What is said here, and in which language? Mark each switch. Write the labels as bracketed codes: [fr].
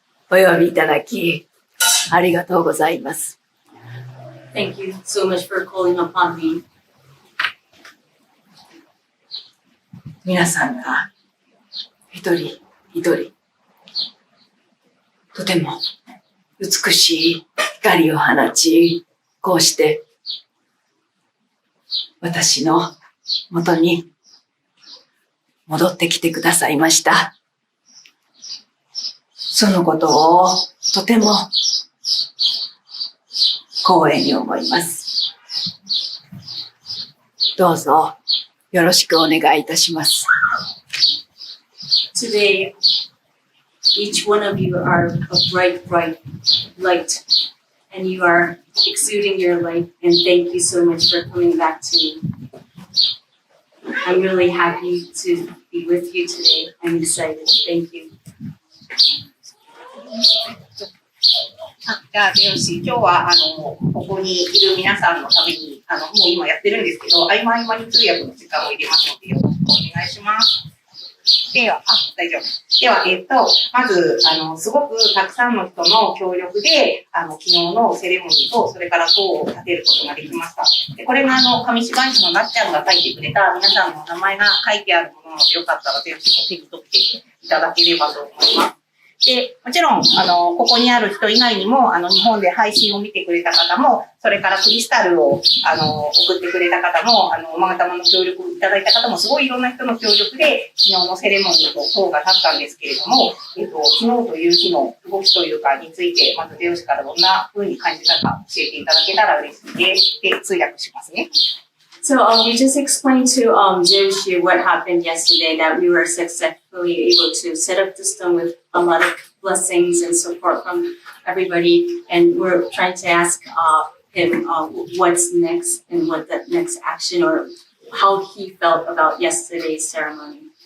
[ja] お呼びいただき、ありがとうございます。 [en] Thank you so much for calling upon me. [ja] 皆さんが一人一人とても美しい光を放ち、こうして私の元に戻ってきてくださいました。そのことをとても光栄に思います。どうぞよろしくお願いいたします。 [en] Today, each one of you are a bright, bright light, and you are exuding your light, and thank you so much for coming back to me. I'm really happy to be with you today. I'm excited. Thank you. [ja] じゃあ、よし、今日は、ここにいる皆さんのために、もう今やってるんですけど、合間合間に通訳の時間を入れますので、よろしくお願いします。では、大丈夫。では、まず、すごくたくさんの人の協力で、昨日のセレモニーと、それから塔を建てることができました。で、これが上芝市のなっちゃんが書いてくれた皆さんの名前が書いてあるものなので、よかったらぜひ手に取っていただければと思います。で、もちろん、ここにある人以外にも、日本で配信を見てくれた方も、それからクリスタルを、送ってくれた方も、おまがたまの協力をいただいた方も、すごいいろんな人の協力で、昨日のセレモニーと塔が立ったんですけれども、昨日という日の動きというかについて、まず出吉からどんな風に感じたか教えていただけたら嬉しいです。で、通訳しますね。 [en] So we just explained to Joshi what happened yesterday, that we were successfully able to set up the stone with a lot of blessings and support from everybody, and we're trying to ask him what's next and what the next action or how he felt about yesterday's ceremony.